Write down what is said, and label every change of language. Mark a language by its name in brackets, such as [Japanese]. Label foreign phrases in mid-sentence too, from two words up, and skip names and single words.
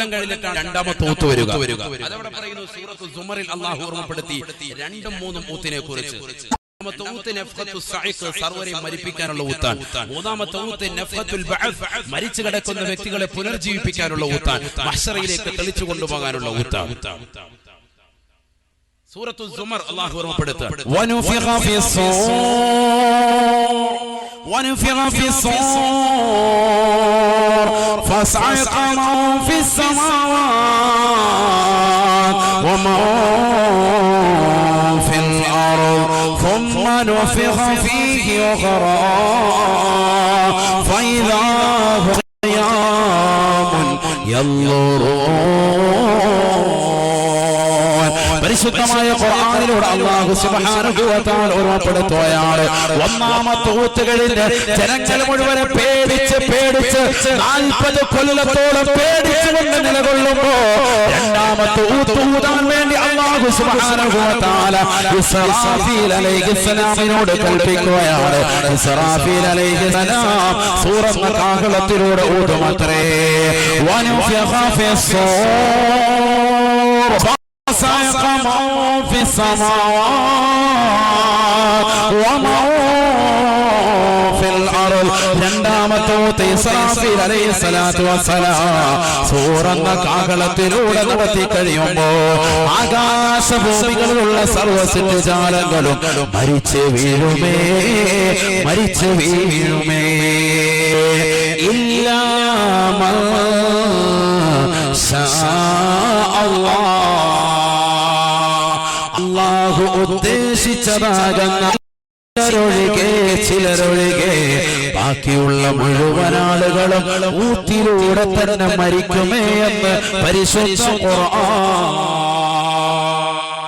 [Malayalam] കഴിഞ്ഞിട്ടാണ് രണ്ടാമത്തെ ഊത്ത് വരിക അതവിടെ പറയുന്നു സൂറത്തുൽ സുമറിൽ അല്ലാഹു ഓർമ്മപ്പെടുത്തി രണ്ടും മൂന്നും ഊത്തിനെ കുറിച്ച് മൂന്നാമത്തെ ഊത്ത് [Arabic] نفخة الصعق [Malayalam] സർവരെയും മരിപ്പിക്കാനുള്ള ഊത്താണ് മൂന്നാമത്തെ ഊത്ത് [Arabic] نفخة البعث [Malayalam] മരിച്ചു കിടക്കുന്ന വ്യക്തികളെ പുനർജീവിപ്പിക്കാനുള്ള ഊത്താണ് മഹ്ശറയിലേക്ക് തെളിച്ചു കൊണ്ടുപോകാനുള്ള ഊത്താണ് സൂറത്തുൽ സുമർ അല്ലാഹു ഓർമ്മപ്പെടുത്തുക [Arabic] ونفخ في الصور فصعق من في السماوات ومن في الأرض ثم نفخ فيه أخرى فإذا هم قيام ينظرون [Malayalam] പരിശുദ്ധമായ ഖുർആനിലൂടെ [Arabic] الله سبحانه وتعالى [Malayalam] ഓർമ്മപ്പെടുത്തുകയാണ് ഒന്നാമത്തെ ഊത്ത് കഴിഞ്ഞ് ജനങ്ങൾ മുഴുവൻ പേടിച്ച് 40 കൊല്ലത്തോളം പേടിച്ചുകൊണ്ട് നിലകൊള്ളുമ്പോൾ രണ്ടാമത്തെ ഊത്ത് ഊതാൻ വേണ്ടി [Arabic] الله سبحانه وتعالى [Malayalam] ഇസ്രാഫീൽ അലൈഹിസ്സലാമിനോട് കൽപ്പിക്കുകയാണ് ഇസ്രാഫീൽ അലൈഹിസ്സലാം സൂറത്തുൽ കാഹളത്തിലൂടെ ഊതുമത്രേ [Arabic] ونفخ في الصور صعق من في السماوات ومن في الأرض [Malayalam] രണ്ടാമത്തെ ഊത്ത് ഇസ്രാഫീൽ [Arabic] عليه الصلاة والسلام [Malayalam] സൂറന്ന കാഹളത്തിലൂടെ നടത്തി കഴിയുമ്പോ ആകാശഭൂമികളിലുള്ള സർവ്വ സൃഷ്ടിജാലങ്ങളും മരിച്ചു വീഴുമേ, മരിച്ചു വീഴുമേ. [Arabic] إلا ما شاء الله, [Malayalam] അല്ലാഹു ഉദ്ദേശിച്ചതാകുന്ന ചിലരൊഴികെ ബാക്കിയുള്ള മുഴുവൻ ആളുകളും ഊത്തിലൂടെ തന്നെ മരിക്കുമേ എന്ന് പരിശുദ്ധ ഖുർആൻ.